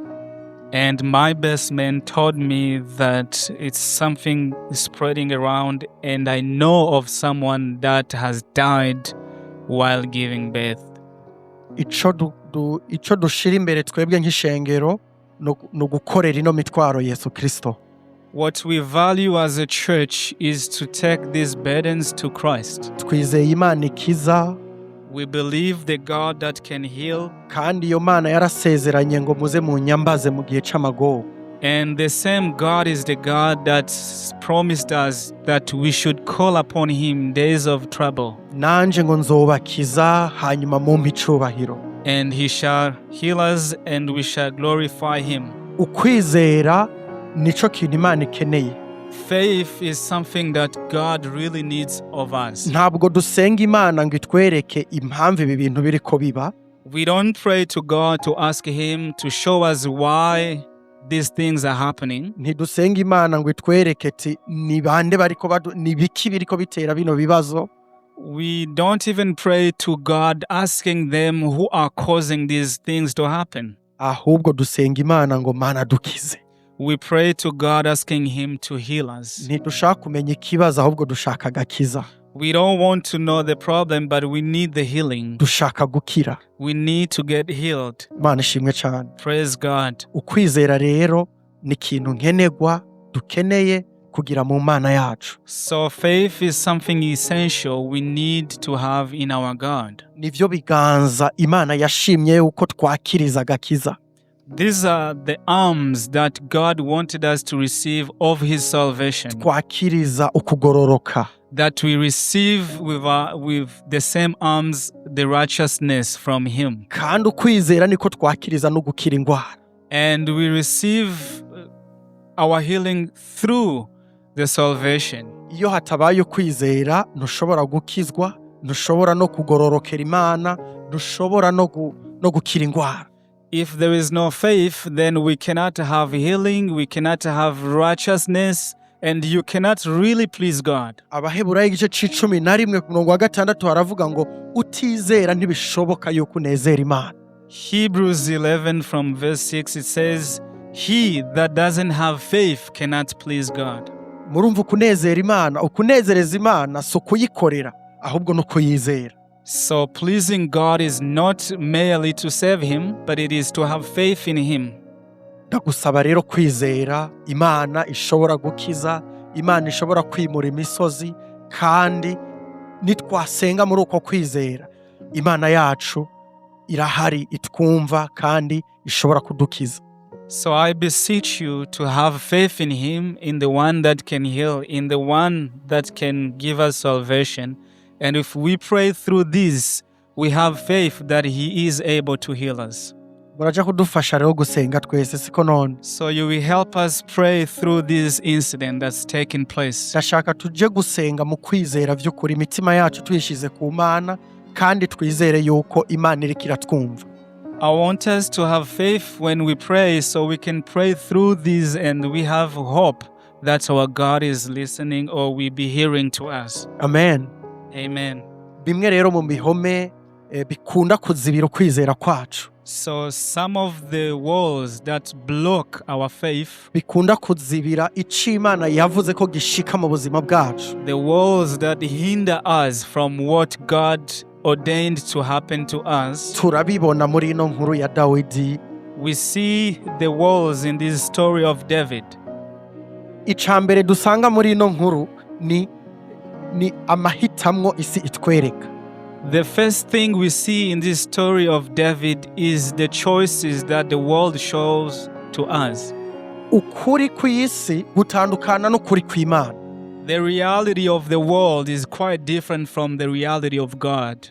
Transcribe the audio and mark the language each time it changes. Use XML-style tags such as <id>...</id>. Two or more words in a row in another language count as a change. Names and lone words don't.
<en>And my best man told me that it's something spreading around, and I know of someone that has died while giving birth.</en> <rn>Ico dushira imbere twebwe nk'ishengero no gukorera ino mitwaro Yesu Kristo.</rn> <en>What we value as a church is to take these burdens to Christ.</en> <rn>Twizeye Imana ikiza.</rn> <en>We believe the God that can heal.</en> <rn>Kandi iyo Mana yarasezeranye ngo muze mu nyambaze mu gihe c'amagogo.</rn> <en>And the same God is the God that promised us that we should call upon him in days of trouble.</en> <rn>Nanje ngo nzobakiza hanyuma mumpe icubahiro.</rn> <en>And he shall heal us and we shall glorify him.</en> <rn>Ukwizera nico kintu Imana ikeneye.</rn> <en>Faith is something that God really needs of us.</en> <rn>Ntabwo dusenga Imana ngo itwereke impamvu ibi bintu biriko biba.</rn> <en>We don't pray to God to ask him to show us why these things are happening.</en> <rn>Ntidusenga Imana ngo itwereke ati ni bande bariko ni biki biriko bitera bino bibazo.</rn> <en>We don't even pray to God asking them who are causing these things to happen.</en> <rn>Ahubwo dusenga Imana ngo Mana dukize.</rn> <en>We pray to God asking him to heal us.</en> <rn>Ntidushaka kumenya ikibazo ahubwo dushaka agakiza.</rn> <en>We don't want to know the problem, but we need the healing.</en> <rn>Dushaka gukira.</rn> <en>We need to get healed.</en> <rn>Mana ishimwe cyane.</rn> <en>Praise God.</en> <rn>Ukwizera rero ni ikintu nkenerwa dukeneye kugira mu Mana yacu.</rn> <en>So faith is something essential we need to have in our God.</en> <rn>Nivyo biganza Imana yashimye uko twakiriza agakiza.</rn> <en>These are the arms that God wanted us to receive of his salvation.</en> <rn>Twakiriza ukugororoka.</rn> <en>That we receive with the same arms the righteousness from him.</en> <rn>Kandi ukwizera niko twakiriza no gukira ingwara.</rn> <en>And we receive our healing through the salvation.</en> <rn>Iyo hatabaye ukwizera ntushobora gukizwa, ntushobora no kugororokera Imana, ntushobora no gukira ingwara.</rn> <en>If there is no faith, then we cannot have healing, we cannot have righteousness, and you cannot really please God.</en> <rn>Abaheburayo igice c'icumi na rimwe ku murongo wa gatandatu haravuga ngo utizera ntibishoboka yuko unezera Imana.</rn> <en>Hebrews 11 from verse 6 it says, he that doesn't have faith cannot please God.</en> <rn>Murumva kunezera Imana, ukunezereza Imana so kuyikorera ahubwo no kuyizera.</rn> <en>So pleasing God is not merely to serve him, but it is to have faith in him.</en> <rn>Ndagusaba rero kwizera Imana ishobora gukiza, Imana ishobora kwimura imisozi, kandi nitwasenga muri uko kwizera Imana yacu irahari itwumva kandi ishobora kudukiza.</rn> <en>So I beseech you to have faith in him, in the one that can heal, in the one that can give us salvation. And if we pray through this, we have faith that he is able to heal us.</en> <rn>Muraja kudufasha rero gusenga twese siko none.</rn> <en>So you will help us pray through this incident that's taken place.</en> <rn>Ndashaka tuje gusenga mu kwizera vy'ukuri imitima yacu tuyishize ku Mana kandi twizere yuko Imana iriko iratwumva.</rn> <en>I want us to have faith when we pray so we can pray through this and we have hope that our God is listening or will be hearing to us. Amen. Amen.</en> <rn>Bimwe rero mu bihome bikunda kuzibira ukwizera kwacu.</rn> <en>So some of the walls that block our faith,</en> <rn>bikunda kuzibira ico Imana yavuze ko gishika mu buzima bwacu.</rn> <en>The walls that hinder us from what God ordained to happen to us.</en> <rn>Turabibona muri ino nkuru ya Dawidi.</rn> <en>We see the walls in this story of David.</en> <rn>Icambere dusanga muri ino nkuru ni amahitamwo isi itwereka.</rn> <en>The first thing we see in this story of David is the choices that the world shows to us.</en> <rn>ukuri kw'isi gutandukana n'ukuri kw'Imana.</rn> <en>The reality of the world is quite different from the reality of God.</en>